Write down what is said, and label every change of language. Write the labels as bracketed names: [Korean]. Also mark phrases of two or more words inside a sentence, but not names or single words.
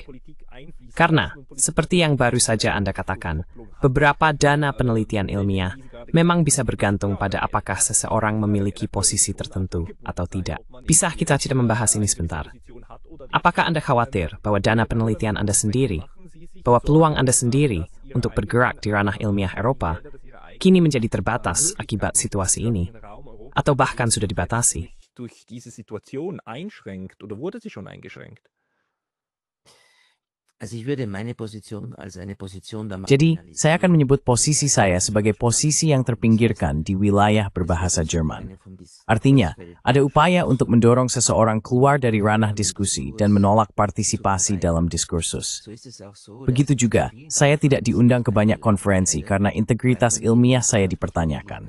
[Indonesian] Karena, seperti yang baru saja Anda katakan, beberapa dana penelitian ilmiah memang bisa bergantung pada apakah seseorang memiliki posisi tertentu atau tidak. Bisa kita tidak membahas ini sebentar? Apakah Anda khawatir bahwa dana penelitian Anda sendiri, bahwa peluang Anda sendiri untuk bergerak di ranah ilmiah Eropa, kini menjadi terbatas akibat situasi ini, atau bahkan sudah dibatasi? [German] durch diese Situation einschränkt oder wurde sie schon eingeschränkt? Also ich würde meine Position als eine Position der [Indonesian] Jadi, saya akan menyebut posisi saya sebagai posisi yang terpinggirkan di wilayah berbahasa Jerman. Artinya, ada upaya untuk mendorong seseorang keluar dari ranah diskusi dan menolak partisipasi dalam diskursus. Begitu juga, saya tidak diundang ke banyak konferensi karena integritas ilmiah saya dipertanyakan.